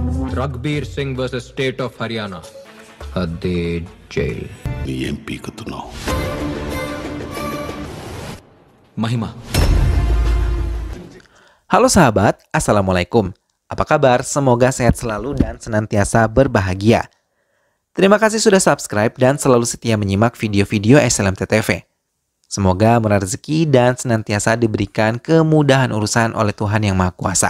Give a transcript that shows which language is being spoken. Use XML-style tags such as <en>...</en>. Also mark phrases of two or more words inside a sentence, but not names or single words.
<en>Raghbir Singh versus State of Haryana. Hadde jail.</en> <te>నీ ఏం పీకుతున్నావు? Mahima.</te> <id>Halo sahabat, Assalamualaikum. Apa kabar? Semoga sehat selalu dan senantiasa berbahagia. Terima kasih sudah subscribe dan selalu setia menyimak video-video SLMT TV. Semoga murah rezeki dan senantiasa diberikan kemudahan urusan oleh Tuhan Yang Maha Kuasa.</id>